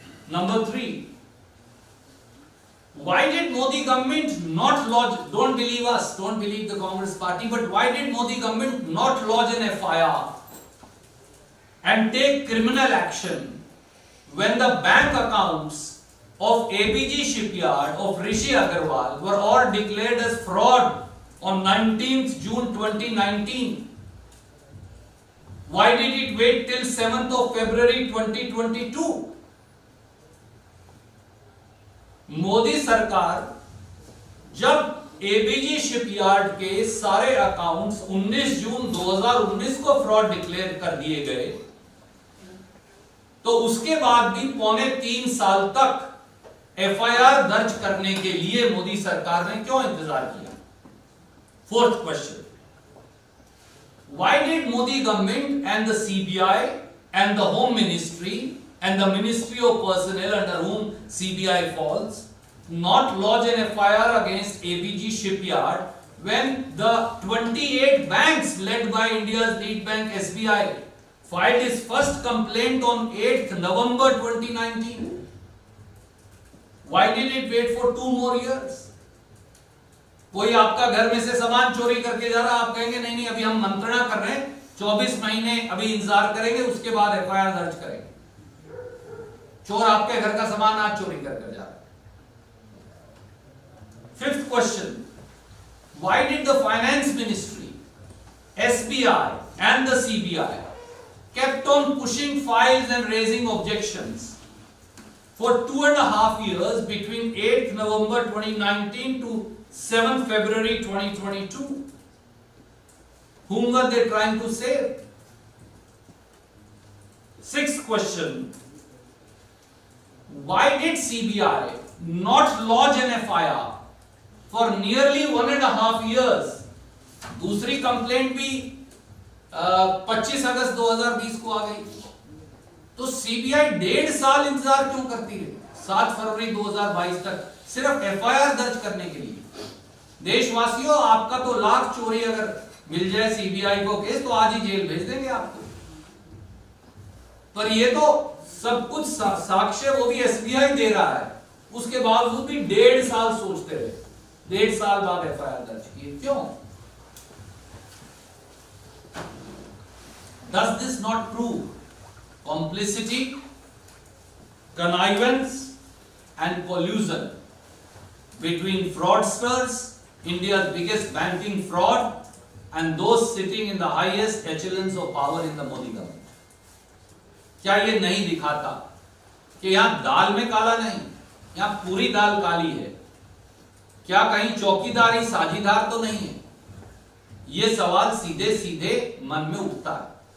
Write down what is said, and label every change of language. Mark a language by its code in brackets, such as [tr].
[en] Number 3, why did Modi government not lodge, don't believe us, don't believe the Congress party, but why did Modi government not lodge an FIR and take criminal action when the bank accounts of ABG shipyard of Rishi Agarwal were all declared as fraud on 19th June 2019? Why did it wait till 7th of February 2022? [hi] Modi सरकार जब ABG shipyard के सारे accounts 19 जून 2019 को fraud declare कर दिए गए, तो उसके बाद भी 2.25 साल तक एफआईआर दर्ज करने के लिए मोदी सरकार ने क्यों इंतजार किया? [en] Fourth question, why did Modi government and the CBI and the Home Ministry and the Ministry of Personnel under whom CBI falls not lodge an FIR against ABG Shipyard when the 28 banks led by India's lead bank SBI filed its first complaint on 8th November 2019? Why did it wait for 2 more years? [hi] कोई आपका घर में से सामान चोरी करके जा रहा, आप कहेंगे नहीं नहीं अभी हम मंत्रणा कर रहे हैं, 24 महीने अभी इंतजार करेंगे, उसके बाद FIR दर्ज करेंगे। चोर आपके घर का सामान आज चोरी करके जा रहा है। [en] 5th question, why did the Finance Ministry, SBI and the CBI kept on pushing files and raising objections for 2.5 years between 8th November 2019 to 7th February 2022? Whom were they trying to save? 6th question, why did CBI not lodge an FIR for nearly 1.5 years? [hi] दूसरी complaint भी 25 अगस्त 2020 को आ गई, तो CBI 1.5 साल इंतजार क्यों करती है 7 फरवरी 2022 तक सिर्फ FIR दर्ज करने के लिए? देशवासियों, आपका तो लाख चोरी अगर मिल जाए सीबीआई को केस तो आज ही जेल भेज देंगे आपको, पर ये तो सब कुछ साक्ष्य वो भी एसबीआई दे रहा है, उसके बावजूद भी 1.5 साल सोचते रहे, 1.5 साल बाद FIR दर्ज किए, क्यों? [en] Does this not prove complicity, connivance and collusion between fraudsters, India's biggest banking fraud, and those sitting in the highest echelons of power in the Modi government? [hi] क्या ये नहीं दिखाता कि यहां दाल में काला नहीं, यहां पूरी दाल काली है? क्या कहीं चौकीदारी साझीदार तो नहीं है? ये सवाल सीधे सीधे मन में उठता है।